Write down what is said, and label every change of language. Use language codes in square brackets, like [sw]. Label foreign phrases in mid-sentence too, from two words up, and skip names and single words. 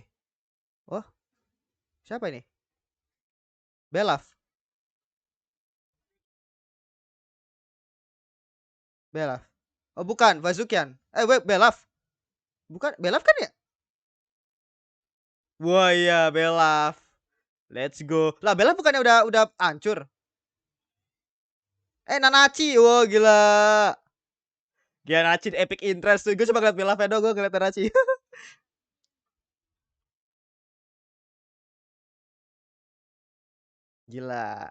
[id] Oh, siapa ini? Belaf. Belaf. Oh, bukan, Vazukian. Wait, Belaf. Bukan, Belaf kan ya? Wah, iya, Belaf. [en] Let's go. [id] Lah, Belaf bukannya udah hancur? Nanachi. Wah, gila. Gila Nanachi [en] epic interest [id] tuh. Gue cuma ngeliat Belaf ya dong, gue ngeliat Nanachi. Gila.